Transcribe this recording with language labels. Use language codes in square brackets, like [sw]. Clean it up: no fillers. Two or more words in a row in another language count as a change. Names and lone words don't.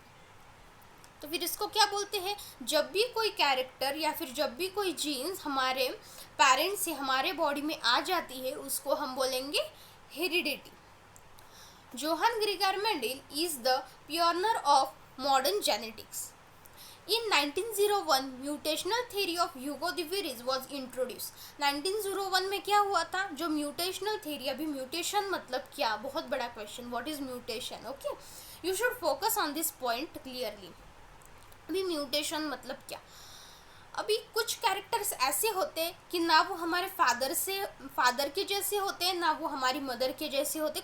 [hi] तो फिर इसको क्या बोलते हैं? जब भी कोई कैरेक्टर या फिर जब भी कोई जीन्स हमारे पेरेंट्स से हमारे बॉडी में आ जाती है उसको हम बोलेंगे हेरिडिटी। [en] Johann Gregor Mendel is the pioneer of modern genetics. In 1901, mutational theory of Hugo de Vries was introduced. [hi] 1901 में क्या हुआ था? जो [en] mutational theory, [hi] अभी म्यूटेशन मतलब क्या? बहुत बड़ा क्वेश्चन, [en] what is mutation? okay, you should focus on this point clearly. [hi] अभी म्यूटेशन मतलब क्या? अभी कुछ कैरेक्टर्स ऐसे होते हैं कि ना वो हमारे फादर के जैसे होते हैं, ना वो हमारी मदर के जैसे होते हैं।